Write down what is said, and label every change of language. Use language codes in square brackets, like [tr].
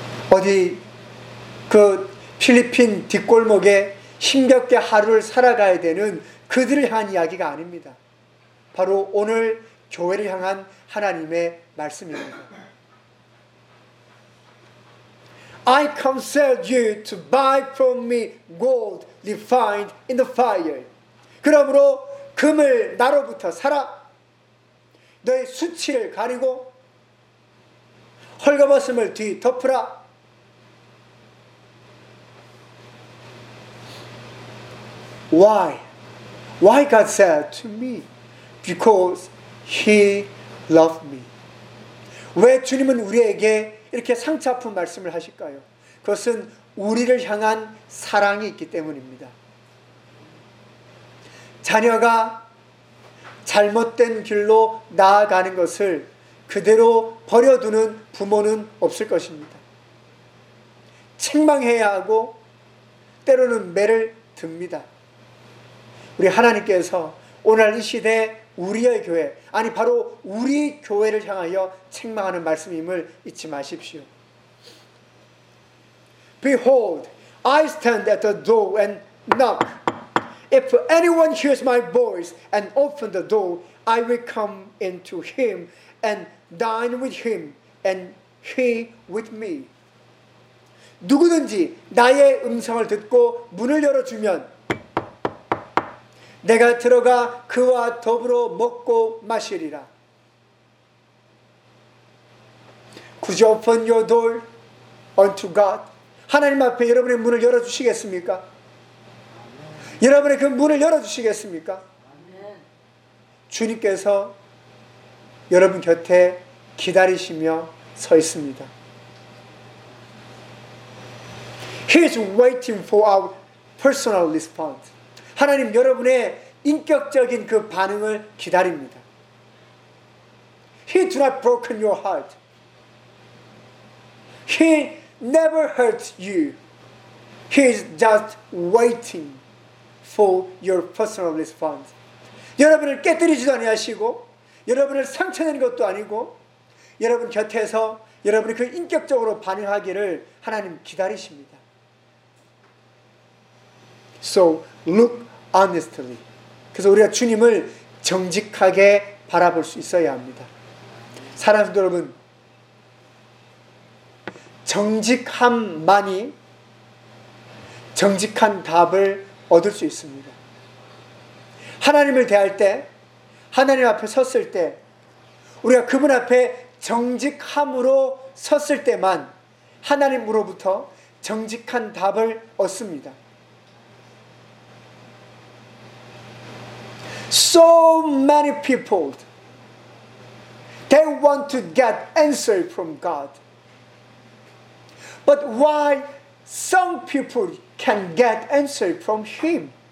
[ko] 어디 그 필리핀 뒷골목에 힘겹게 하루를 살아가야 되는 그들을 향한 이야기가 아닙니다. 바로 오늘 교회를 향한 하나님의 말씀입니다. [en] I counsel you to buy from me gold refined in the fire. [ko] 그러므로 금을 나로부터 사라. 너의 수치를 가리고 헐거벗음을 뒤덮으라. [en] Why? Why God said to me? Because He loved me. [ko] 왜 주님은 우리에게 이렇게 상처 아픈 말씀을 하실까요? 그것은 우리를 향한 사랑이 있기 때문입니다. 자녀가 잘못된 길로 나아가는 것을 그대로 버려두는 부모는 없을 것입니다. 책망해야 하고 때로는 매를 듭니다. 우리 하나님께서 오늘 이 시대 우리의 교회, 아니 바로 우리 교회를 향하여 책망하는 말씀임을 잊지 마십시오. [en] Behold, I stand at the door and knock. If anyone hears my voice and opens the door, I will come into him and dine with him and he with me. [ko] 누구든지 나의 음성을 듣고 문을 열어주면 내가 들어가 그와 더불어 먹고 마시리라. 굳이 [en] open your door unto God. [ko] 하나님 앞에 여러분의 문을 열어주시겠습니까? 여러분의 그 문을 열어주시겠습니까? 주님께서 여러분 곁에 기다리시며 서 있습니다. [en] He is waiting for our personal response. [ko] 하나님 여러분의 인격적인 그 반응을 기다립니다. [en] He do not broken your heart. He never hurts you. He is just waiting for your personal response. [ko] 여러분을 깨뜨리지도 아니하시고 여러분을 상처내는 것도 아니고 여러분 곁에서 여러분이 그 인격적으로 반응하기를 하나님 기다리십니다. [en] So look honestly. [ko] 그래서 우리가 주님을 정직하게 바라볼 수 있어야 합니다. 사랑하는 여러분, 정직함만이 정직한 답을 얻을 수 있습니다. 하나님을 대할 때, 하나님 앞에 섰을 때, 우리가 그분 앞에 정직함으로 섰을 때만 하나님으로부터 정직한 답을 얻습니다. [en] So many people, they want to get answer from God. But why some people can get answer from Him?